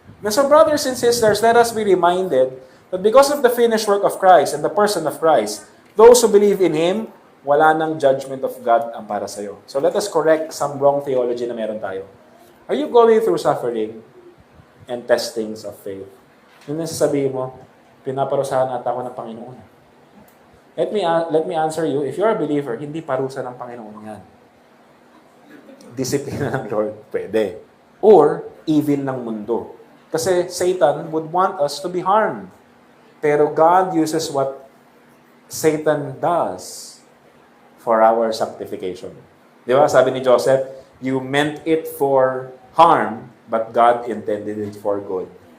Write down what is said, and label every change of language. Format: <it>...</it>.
<en>And so brothers and sisters, let us be reminded that because of the finished work of Christ and the person of Christ, those who believe in Him,</en> <tl>wala nang judgment of God ang para sa'yo.</tl> <en>So let us correct some wrong theology na meron tayo. Are you going through suffering and testings of faith?</en> <tl>Yun ang sasabihin mo, pinaparusahan ata ako ng Panginoon.</tl> <en>Let me answer you, if you're a believer,</en> <tl>hindi parusa ng Panginoon yan. Disiplina ng Lord, pwede. Or, evil ng mundo.</tl> <en>Kasi Satan would want us to be harmed. Pero God uses what Satan does for our sanctification.</en> <tl>Di ba? Sabi ni Joseph,</tl> <en>you meant it for harm, but God intended it for good.</en>